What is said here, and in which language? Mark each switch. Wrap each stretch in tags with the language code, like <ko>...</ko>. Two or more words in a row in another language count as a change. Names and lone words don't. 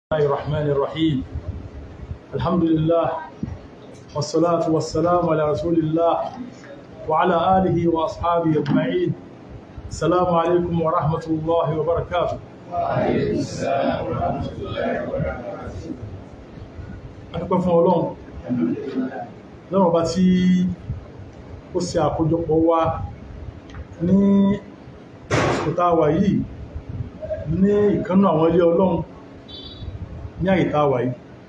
<ar>الله الرحمن الرحيم. الحمد لله والصلاة والسلام على رسول الله وعلى آله وأصحابه أجمعين. السلام عليكم ورحمة الله وبركاته. وعليكم السلام ورحمة الله وبركاته.</ar> <yo>adúpẹ́ fún Ọlọ́run lọ́rọ̀ bá tí ó ṣe àkójọpọ̀ wa ní àsìkò tá a wà yìí ní ìkánnú àwọn ilé Ọlọ́run ní àyè tá a wà yìí.</yo>